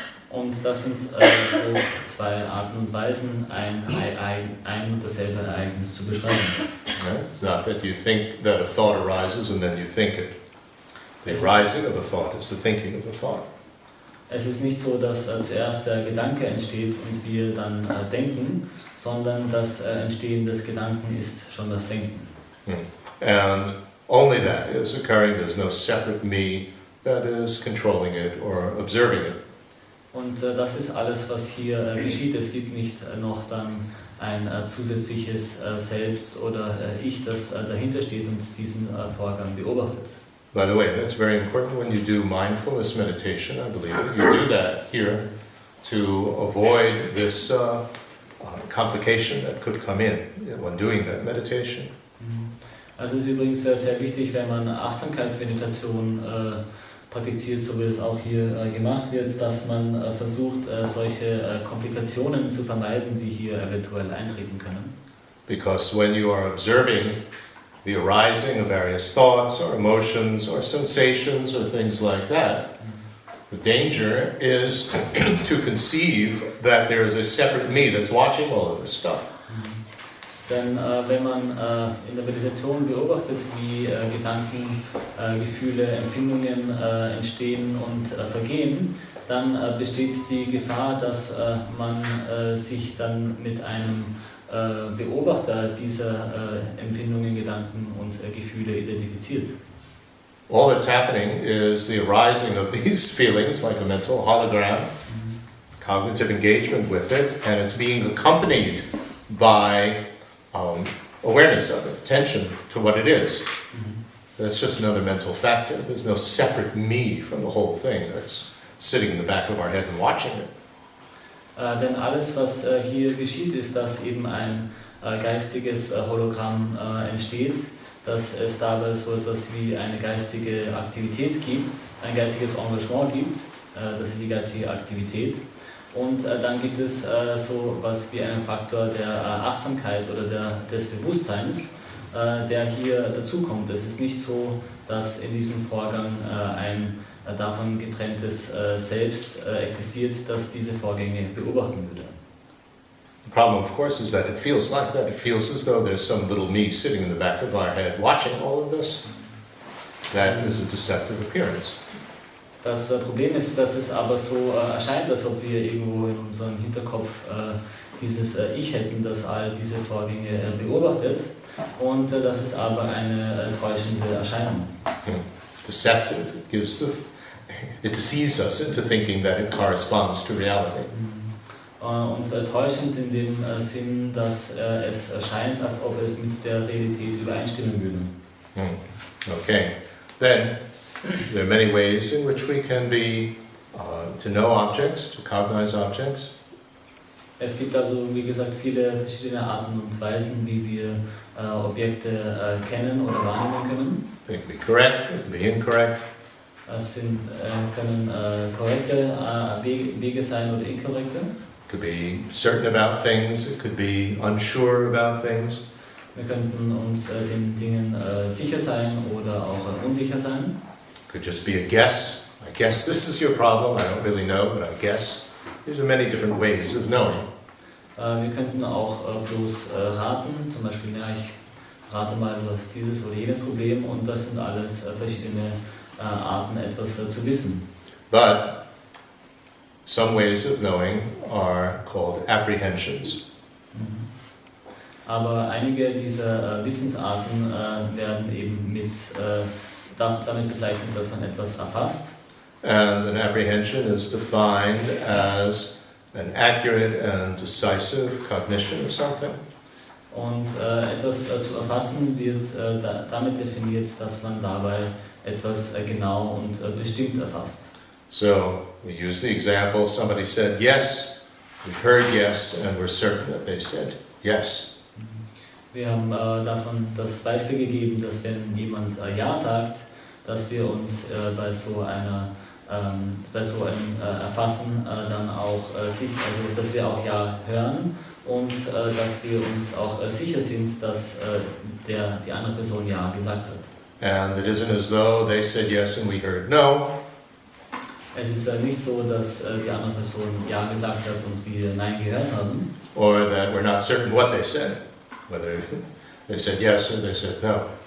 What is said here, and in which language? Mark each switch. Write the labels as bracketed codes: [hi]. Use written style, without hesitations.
[de] Und das sind zwei Arten und Weisen, ein und dasselbe Ereignis zu beschreiben. [en] Right? It's not that you think that a thought arises and then you think it. The arising of a thought is the thinking of a thought. [de] Es ist nicht so, dass zuerst der Gedanke entsteht und wir dann denken, sondern das Entstehen des Gedanken ist schon das Denken. [en] And only that is occurring. There's no separate me that is controlling it or observing it. [de] Und das ist alles, was hier geschieht. Es gibt nicht noch dann ein zusätzliches Selbst oder Ich, das dahinter steht und diesen Vorgang beobachtet. [en] By the way, that's very important when you do mindfulness meditation. I believe that you do that here to avoid this complication that could come in when doing that meditation. [de] Also es ist übrigens sehr wichtig, wenn man Achtsamkeitsmeditation praktiziert, so wie es auch hier gemacht wird, dass man versucht, solche Komplikationen zu vermeiden, die hier eventuell eintreten können. [en] Because when you are observing the arising of various thoughts or emotions or sensations or things like that, the danger is to conceive that there is a separate me that's watching all of this stuff. [de] Denn wenn man in der Meditation beobachtet, wie Gedanken, Gefühle, Empfindungen entstehen und vergehen, dann besteht die Gefahr, dass man sich dann mit einem Beobachter dieser Empfindungen, Gedanken und Gefühle identifiziert. [en] All that's happening is the arising of these feelings, like a mental hologram, cognitive engagement with it, and it's being accompanied by awareness of it, attention to what it is. That's just another mental factor. There's no separate me from the whole thing that's sitting in the back of our head and watching it. [de] Denn alles, was hier geschieht, ist, dass eben ein geistiges Hologramm entsteht, dass es dabei so etwas wie eine geistige Aktivität gibt, ein geistiges Engagement gibt, das ist die geistige Aktivität. Und dann gibt es so etwas wie einen Faktor der Achtsamkeit oder des Bewusstseins, der hier dazukommt. Es ist nicht so, dass in diesem Vorgang ein davon getrenntes Selbst existiert, das diese Vorgänge beobachten würde. [en] The problem, of course, is that it feels like that. It feels as though there's some little me sitting in the back of our head watching all of this. That is a deceptive appearance. [de] Das Problem ist, dass es aber so erscheint, als ob wir irgendwo in unserem Hinterkopf dieses Ich hätten, das all diese Vorgänge beobachtet. Und das ist aber eine täuschende Erscheinung. [en] Deceptive. It deceives us into thinking that it corresponds to reality. [de] Und täuschend in dem Sinn, dass es erscheint, als ob es mit der Realität übereinstimmen würde. [en] Okay. Then there are many ways in which we can be to know objects, to cognize objects. [de] Es gibt also, wie gesagt, viele verschiedene Arten und Weisen, wie wir Objekte kennen oder wahrnehmen können. [en] They can be correct, they can be incorrect. [de] Es können korrekte Wege sein oder inkorrekte. [en] It could be certain about things, it could be unsure about things. [de] Wir könnten uns den Dingen sicher sein oder auch unsicher sein. [en] It could just be a guess. I guess this is your problem, I don't really know, but I guess. These are many different ways of knowing. [de] Wir könnten auch bloß raten, zum Beispiel, ja, ich rate mal, du hast dieses oder jenes Problem, und das sind alles verschiedene Arten, etwas zu wissen. [en] But some ways of knowing are called apprehensions. [de] Aber einige dieser Wissensarten werden eben damit bezeichnet, dass man etwas erfasst. [en] And an apprehension is defined as an accurate and decisive cognition of something. [de] Und etwas zu erfassen wird damit definiert, dass man dabei etwas genau und bestimmt erfasst. [en] So we use the example, somebody said yes, we heard yes, and we're certain that they said yes. [de] Wir haben davon das Beispiel gegeben, dass wenn jemand Ja sagt, dass wir uns bei so einem Erfassen dann auch dass wir auch Ja hören und dass wir uns auch sicher sind, dass die andere Person Ja gesagt hat. [en] And it isn't as though they said yes and we heard no. [de] Es ist nicht so, dass die andere Person Ja gesagt hat und wir Nein gehört haben. [en] Or that we're not certain what they said, whether they said yes or they said no.